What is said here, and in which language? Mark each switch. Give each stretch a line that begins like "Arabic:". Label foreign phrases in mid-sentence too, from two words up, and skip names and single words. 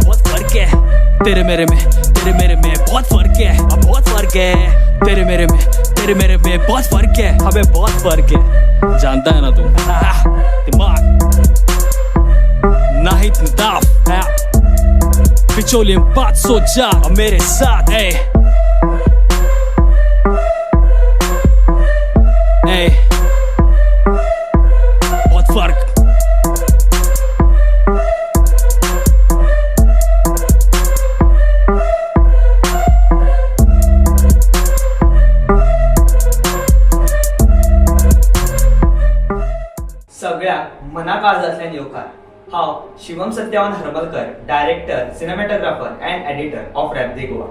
Hindi: तेरे मेरे में बहुत फर्क है, तेरे मेरे में बहुत फर्क है, हमें बहुत फर्क है, जानता है ना तू, दिमाग नाहिद नदाफ है, बिचोलियम 504 मेरे साथ है, बहुत फर्क,
Konkani: सगळ्यात मनाकाळजातल्या न्यूकार हांव शिवम सत्यवान हरमलकर,
English: director, cinematographer and editor of
Konkani: रॅप दे गोवा।